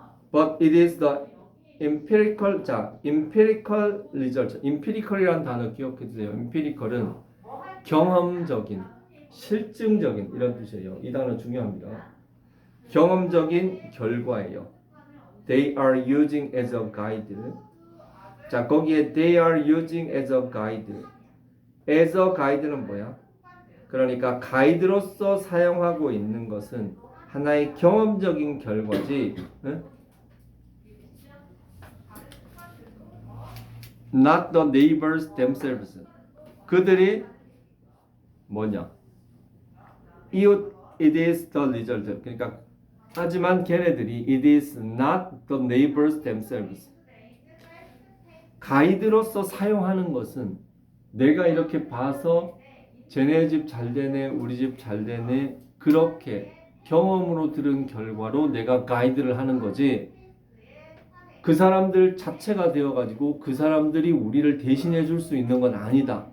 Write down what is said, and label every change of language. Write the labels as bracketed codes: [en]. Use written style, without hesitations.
[en] But it is the empirical, 자, empirical result. [ko] empirical이라는 단어 기억해 주세요. empirical은 경험적인, 실증적인 이런 뜻이에요. 이 단어 중요합니다. 경험적인 결과예요. [en] They are using as a guide. [ko] 자, 거기에 [en] they are using as a guide. [ko] as a guide는 뭐야? 그러니까 가이드로서 사용하고 있는 것은 하나의 경험적인 결과지. 응? [en] Not the neighbors themselves. [ko] 그들이 뭐냐? [en] 이웃 it is the result. [ko] 그러니까 하지만 걔네들이 [en] it is not the neighbors themselves. [ko] 가이드로서 사용하는 것은 내가 이렇게 봐서 쟤네 집 잘 되네, 우리 집 잘 되네, 그렇게 경험으로 들은 결과로 내가 가이드를 하는 거지. 그 사람들 자체가 되어가지고 그 사람들이 우리를 대신해 줄 수 있는 건 아니다.